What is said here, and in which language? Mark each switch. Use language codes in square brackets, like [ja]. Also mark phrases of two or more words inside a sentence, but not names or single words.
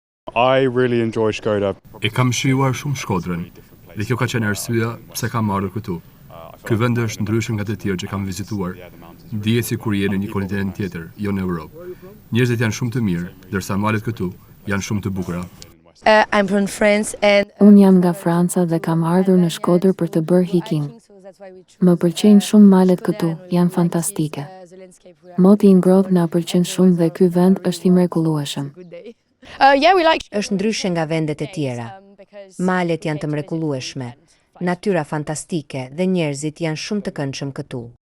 [sq] E kam shijuar shumë Shkodrën dhe kjo ka qenë arsyeja pse kam ardhur këtu. Ky vend është ndryshe nga të tjerë që kam vizituar. Dihet sikur je në një kontinent tjetër, jo në Europë. Njerëzit janë shumë të mirë, ndërsa malet këtu janë shumë të bukura. [en] I'm from France and [sq] Unë jam nga Franca dhe kam ardhur në Shkodër për të bërë hiking. Më pëlqejnë shumë malet këtu, janë fantastike. Moti i ngrohtë na pëlqen shumë dhe ky vend është i mrekullueshëm. Është ndryshe nga vendet e tjera. Malet janë të mrekullueshme, natyra fantastike dhe njerëzit janë shumë të këndshëm këtu.